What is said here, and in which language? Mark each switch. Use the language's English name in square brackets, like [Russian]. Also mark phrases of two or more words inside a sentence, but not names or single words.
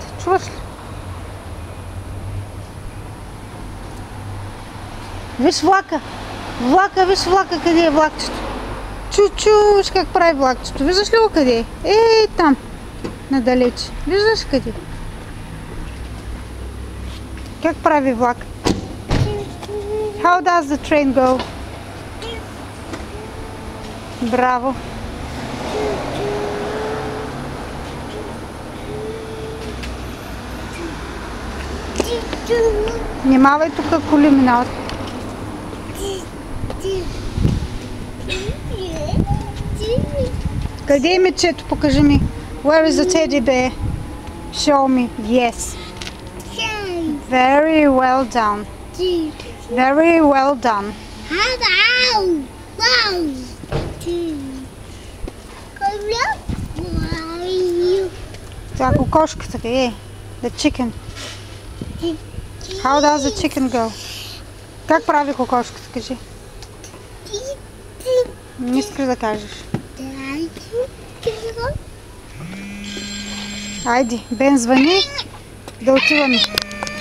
[Bulgarian] Чуваш ли? Виж влака. Виж влака, къде е влакчето. Виж как прави влакчето. Виждаш ли го къде е? Там. Надалеч. Виждаш къде? Как прави влак? [English] How does the train go? [Bulgarian] Браво! Внимавай, тук коли минават. Къде е мечето? Покажи ми. [English] Where is the teddy bear? Show me. Yes. Very well done. Very well done. [Bulgarian] Това кокошката къде е? [English] The chicken. How does the chicken go? [Bulgarian] Как прави кокошката, кажи? Не искаш да кажеш. Айде, Бен звъни, да отиваме.